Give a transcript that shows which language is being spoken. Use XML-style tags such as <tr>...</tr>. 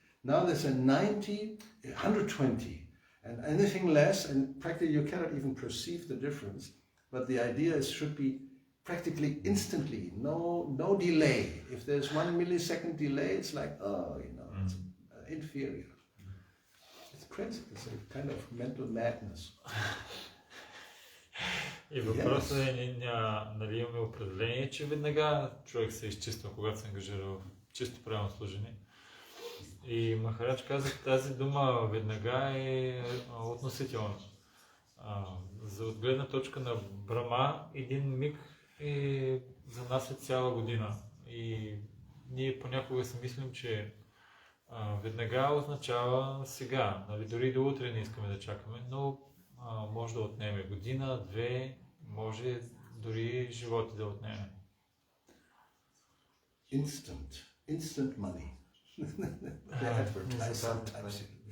<en>Now there's a 90, 120, and anything less, and practically you cannot even perceive the difference, but the idea should be practically instantly, no delay. If there's 1 millisecond delay, it's like, it's inferior. It's crazy, it's a kind of mental madness.</en> <bg>И въпросът е, нали имаме определение, че веднага човек се изчиства, когато се ангажира в чисто правилно служение. И Махарадж каза, тази дума веднага е относителна. За отгледна точка на Брахма, един миг за нас е цяла година. И ние понякога си мислим, че веднага означава сега. Нали, дори до утре не искаме да чакаме, но може да отнеме година, 2, може дори животи да отнеме.</bg> <en>Instant money. They advertise sometimes.</en>